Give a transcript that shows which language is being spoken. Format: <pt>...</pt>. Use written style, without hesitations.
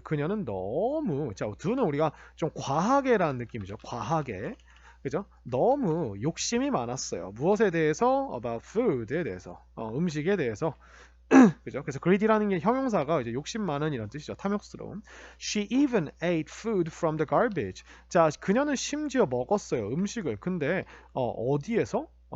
<ko>그녀는 너무 자, do는 우리가 좀 과하게라는 느낌이죠. 과하게. 그죠? 너무 욕심이 많았어요. 무엇에 대해서?</ko> <en>About food</en> <ko>에 대해서. 음식에 대해서. 그죠? 그래서 greedy라는 게 형용사가 이제 욕심 많은 이런 뜻이죠. 탐욕스러운.</ko> <en>She even ate food from the garbage.</en> <ko>자, 그녀는 심지어 먹었어요. 음식을. 근데 어디에서?</ko>